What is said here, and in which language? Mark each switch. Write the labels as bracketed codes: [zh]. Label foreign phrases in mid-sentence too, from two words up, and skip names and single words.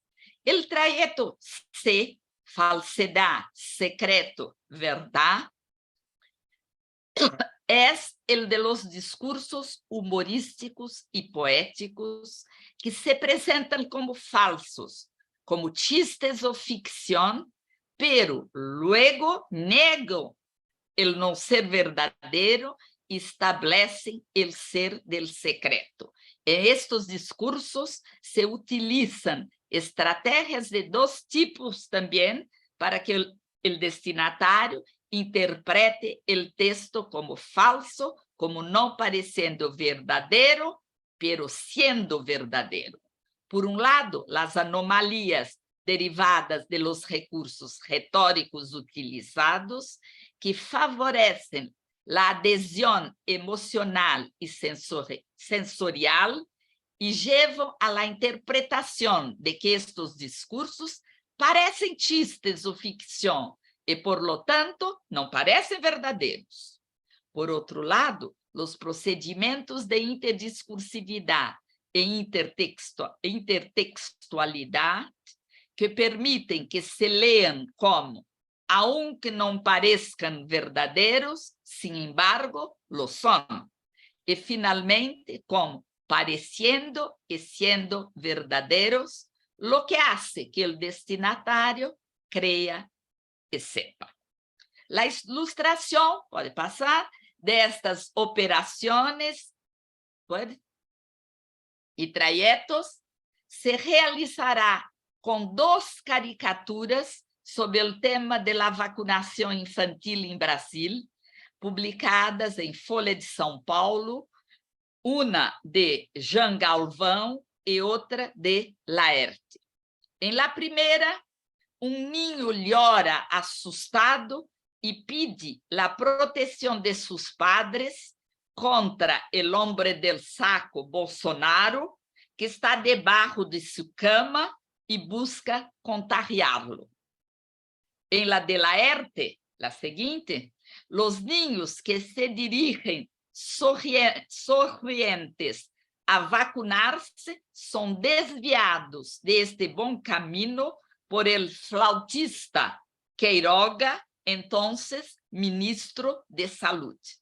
[pt] O trajeto C, falsidade, secreto, verdade, é o [es] de los [pt] discursos humorísticos e poéticos que se apresentam como falsos, como chistes ou ficção, [es] pero luego [pt] negam o não ser verdadeiro e estabelecem o ser [es] del secreto. [pt] En estos discursos se utilizam estratégias de dois tipos também para que o destinatário interprete o texto como falso, como não parecendo verdadeiro, [es] pero siendo verdadeiro. [pt] Por um lado, as anomalias derivadas [es] de los [pt] recursos retóricos utilizados, que favorecem a adesão emocional e sensorial e levam a la interpretação de que estes discursos parecem chistes ou ficção e, [es] por lo tanto, [pt] não parecem verdadeiros. Por outro lado, os procedimentos de interdiscursividade e intertextualidade que permitem que se leiam como, aunque não parezcan verdadeiros, [es] sin embargo, lo son. [pt] E, finalmente, como pareciendo e siendo verdadeiros, [es] lo que hace que [pt] o destinatário creia e sepa. A ilustração, pode passar, destas operações e trajetos se realizará com duas caricaturas sobre o tema da vacinação infantil em Brasil, publicadas em Folha de São Paulo, uma de Jean Galvão e outra de Laerte. Em la primeira, niño llora assustado e pede a proteção de seus padres contra o [es] hombre del saco [pt] Bolsonaro, que está debaixo de sua cama e busca contagiá-lo. Em la de Laerte, la seguinte, [es] Los niños que se dirigen sonrientes a vacunarse son desviados de este buen camino por el flautista Queiroga, entonces ministro de Salud.